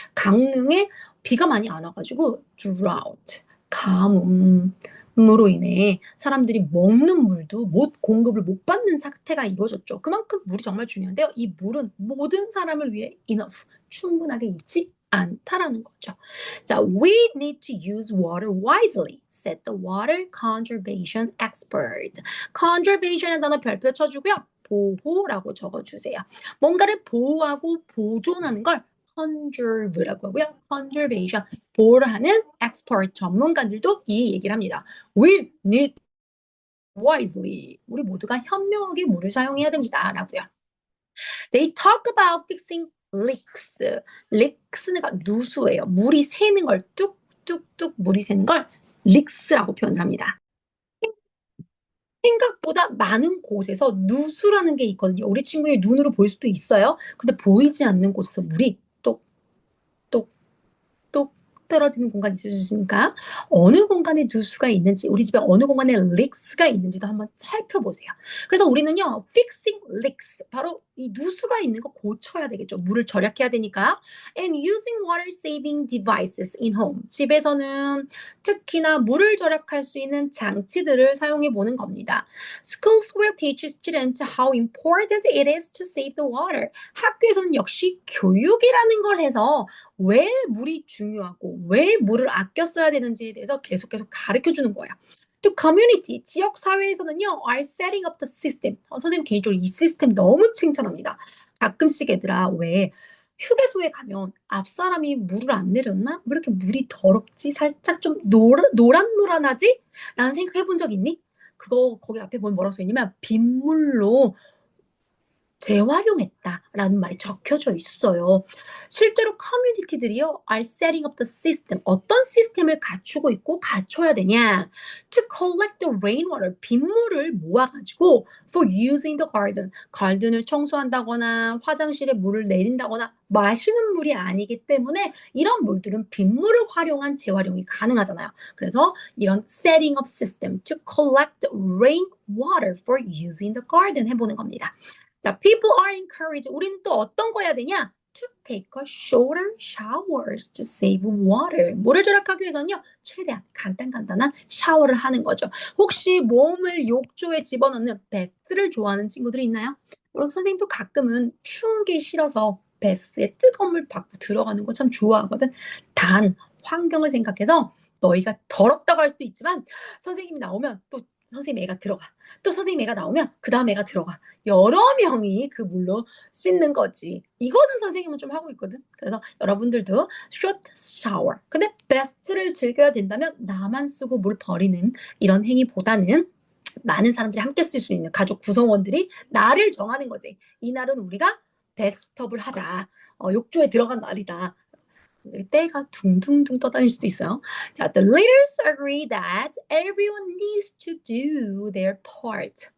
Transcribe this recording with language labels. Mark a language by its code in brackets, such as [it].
[ko] 강릉에 비가 많이 안 와가지고 drought, 가뭄으로 인해 사람들이 먹는 물도 공급을 못 받는 사태가 이루어졌죠. 그만큼 물이 정말 중요한데요. 이 물은 모든 사람을 위해 enough, 충분하게 있지 않다라는 거죠. [en] 자, we need to use water wisely, said the water conservation expert. [ko] conservation의 단어 별표 쳐주고요. 보호라고 적어주세요. 뭔가를 보호하고 보존하는 걸 conserve라고 하고요. conservation, 보호를 하는 expert 전문가들도 이 얘기를 합니다. [en] We need wisely. [ko] 우리 모두가 현명하게 물을 사용해야 됩니다. 라고요. [en] They talk about fixing leaks. [ko] leaks가 누수예요. 물이 새는 걸 뚝뚝뚝 물이 새는 걸 leaks라고 표현을 합니다. 생각보다 많은 곳에서 누수라는 게 있거든요. 우리 친구의 눈으로 볼 수도 있어요. 근데 보이지 않는 곳에서 물이 똑똑똑 떨어지는 공간이 있으니까 어느 공간에 누수가 있는지, 우리 집에 어느 공간에 leaks가 있는지도 한번 살펴보세요. 그래서 우리는요, [en] fixing leaks, [ko] 바로 이 누수가 있는 거 고쳐야 되겠죠. 물을 절약해야 되니까. [en] And using water saving devices in home. [ko] 집에서는 특히나 물을 절약할 수 있는 장치들을 사용해 보는 겁니다. [en] Schools will teach students how important it is to save the water. [ko] 학교에서는 역시 교육이라는 걸 해서 왜 물이 중요하고 왜 물을 아껴 써야 되는지에 대해서 계속 가르쳐 주는 거예요. [en] 또 community, [ko] 지역 사회에서는요, [en] are setting up the system. [ko] 선생님 개인적으로 이 시스템 너무 칭찬합니다. 가끔씩 얘들아, 왜 휴게소에 가면 앞 사람이 물을 안 내렸나? 왜 이렇게 물이 더럽지? 살짝 좀 노란노란하지? 라는 생각 해본 적 있니? 그거 거기 앞에 보면 뭐라고 써있냐면 빗물로 재활용했다라는 말이 적혀져 있어요. 실제로 커뮤니티들이요, [en] are setting up the system. [ko] 어떤 시스템을 갖추고 있고 갖춰야 되냐? [en] To collect the rainwater. [ko] 빗물을 모아가지고 [en] for using the garden. [ko] 가든을 청소한다거나 화장실에 물을 내린다거나 마시는 물이 아니기 때문에 이런 물들은 빗물을 활용한 재활용이 가능하잖아요. 그래서 이런 [en] setting up system to collect rainwater for using the garden [ko] 해보는 겁니다. [en] 자, people are encouraged. [ko] 우리는 또 어떤 거 해야 되냐? [en] To take a shorter showers to save water. [ko] 물을 절약하기 위해서는요, 최대한 간단한 샤워를 하는 거죠. 혹시 몸을 욕조에 집어넣는 베스를 좋아하는 친구들이 있나요? 우리 선생님도 가끔은 추운 게 싫어서 베스에 뜨거운 물 받고 들어가는 거 참 좋아하거든. 단, 환경을 생각해서 너희가 더럽다고 할 수도 있지만 선생님이 나오면 또 선생님 애가 들어가. 또 선생님 애가 나오면 그 다음 애가 들어가. 여러 명이 그 물로 씻는 거지. 이거는 선생님은 좀 하고 있거든. 그래서 여러분들도 [en] short shower. [ko] 근데 베스트를 즐겨야 된다면 나만 쓰고 물 버리는 이런 행위보다는 많은 사람들이 함께 쓸 수 있는 가족 구성원들이 날을 정하는 거지. 이 날은 우리가 베스트업을 하자. 욕조에 들어간 날이다. 때가 둥둥둥 떠다닐 수도 있어요. [en] 자, the leaders agree that everyone needs to do their part.